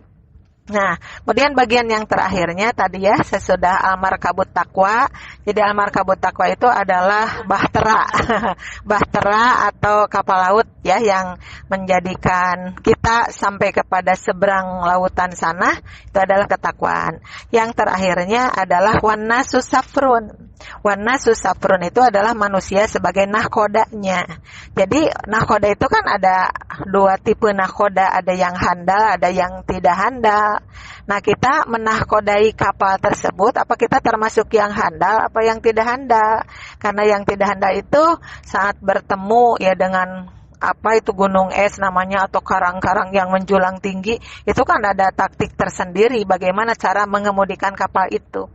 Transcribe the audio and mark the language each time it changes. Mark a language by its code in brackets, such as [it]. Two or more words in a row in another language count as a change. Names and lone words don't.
[id] Nah, kemudian bagian yang terakhirnya tadi ya, sesudah [ar] المركب التقوى. [id] Jadi [ar] المركب التقوى [id] itu adalah bahtera. Bahtera atau kapal laut ya, yang menjadikan kita sampai kepada seberang lautan sana, itu adalah ketakwaan. Yang terakhirnya adalah [ar] والناس سفر. والناس سفر [id] itu adalah manusia sebagai nahkodanya. Jadi nahkoda itu kan ada dua tipe nahkoda, ada yang handal, ada yang tidak handal. Nah, kita menahkodai kapal tersebut, apa kita termasuk yang handal, apa yang tidak handal? Karena yang tidak handal itu saat bertemu ya dengan apa itu gunung es namanya, atau karang-karang yang menjulang tinggi, itu kan ada taktik tersendiri bagaimana cara mengemudikan kapal itu.